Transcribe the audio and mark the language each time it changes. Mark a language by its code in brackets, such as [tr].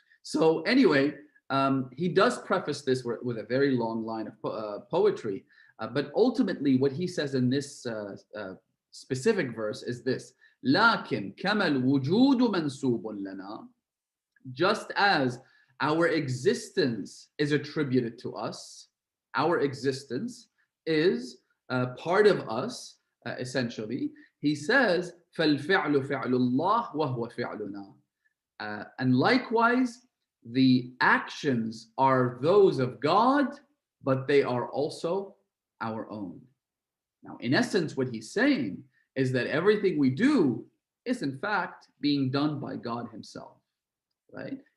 [en] So anyway, he does preface this with a very long line of poetry, but ultimately what he says in this specific verse is this: [ar] لكن كما الوجود منسوب لنا, [en] just as our existence is attributed to us, our existence is part of us, essentially. He says, [ar] فَالْفِعْلُ فِعْلُ اللَّهِ وَهُوَ فِعْلُنَا. [en] And likewise, the actions are those of God, but they are also our own. Now, in essence, what he's saying is that everything we do is in fact being done by God himself, right?